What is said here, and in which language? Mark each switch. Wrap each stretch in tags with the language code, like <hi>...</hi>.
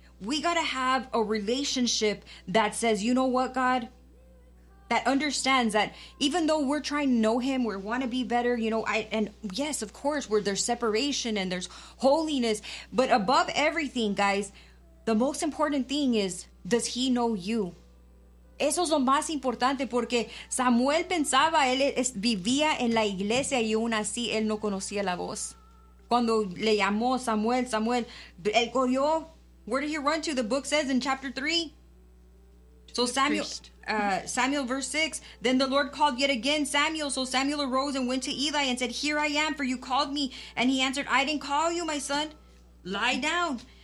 <en>We got to have a relationship that says, you know what, God? That understands that even though we're trying to know him, we want to be better, you know, yes, of course, where there's separation and there's holiness. But above everything, guys, the most important thing is, does he know you?</en> <es>Eso es lo más importante porque Samuel pensaba, él vivía en la iglesia y aún así él no conocía la voz. Cuando le llamó Samuel, Samuel, él corrió.</es> <en>Where did he run to? The book says in chapter 3. So Samuel, Samuel verse 6, then the Lord called yet again Samuel. So Samuel arose and went to Eli and said, here I am, for you called me. And he answered, I didn't call you, my son. Lie down.</en>